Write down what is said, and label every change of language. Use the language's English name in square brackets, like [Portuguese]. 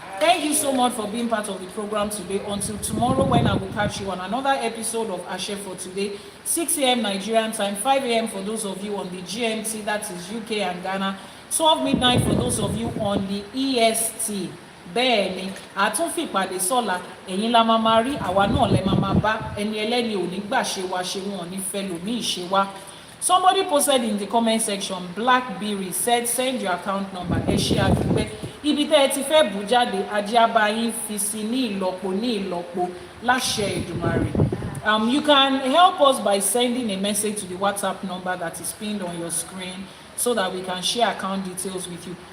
[English] Thank you so much for being part of the program today. Until tomorrow, when I will catch you on another episode of Ìṣẹ́ṣe for today, 6 a.m. Nigerian time, 5 a.m. for those of you on the GMT, that is UK and Ghana, 12 midnight for those of you on the EST. [Yoruba] Bẹ́ẹ̀ni, àtúnfì ìpàdé sọ́la, ẹ̀yin la máa rí, àwa náà lẹ máa bá, ẹni ẹlẹ́ni ò ní gbà ṣe wa ṣe, wọn ò ní fẹ́ lòmíì ṣe wá. [English] Somebody posted in the comment section, Blackberry said send your account number. [Yoruba] Ẹ ṣé àdúpẹ́. Ibi tẹ́ ẹ ti fẹ́ bù jáde, ajé á bá yín fi sí ní ìlọ́po láṣẹ Èdùmàrè. [English] You can help us by sending a message to the WhatsApp number that is pinned on your screen so that we can share account details with you.